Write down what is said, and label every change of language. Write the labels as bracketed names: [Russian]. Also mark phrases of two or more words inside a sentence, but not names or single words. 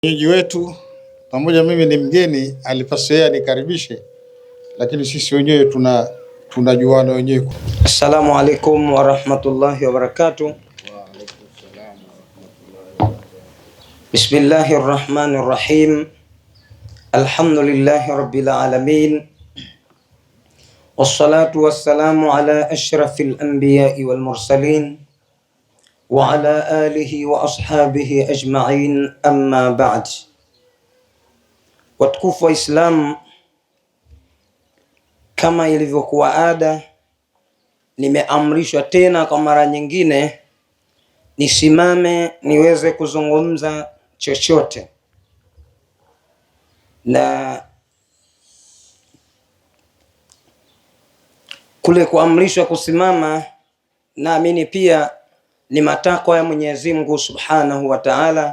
[Swahili] Mwenyeji wetu pamoja, mimi ni mgeni, alipaswa nikaribishe, lakini sisi wenyewe tunajuana wenyewe. [Arabic] السلام عليكم ورحمة الله وبركاته. بسم الله الرحمن الرحيم. الحمد لله رب العالمين. والصلاة والسلام على أشرف الأنبياء والمرسلين وعلى آله وأصحابه أجمعين، أما بعد. [Swahili] Watukufu wa Islam, kama ilivyokuwa ada, nimeamrishwa tena kwa mara nyingine nisimame niweze kuzungumza chochote, na kule kuamrishwa kusimama naamini pia ni matakwa ya Mwenyezi Mungu [Arabic] سبحانه وتعالى.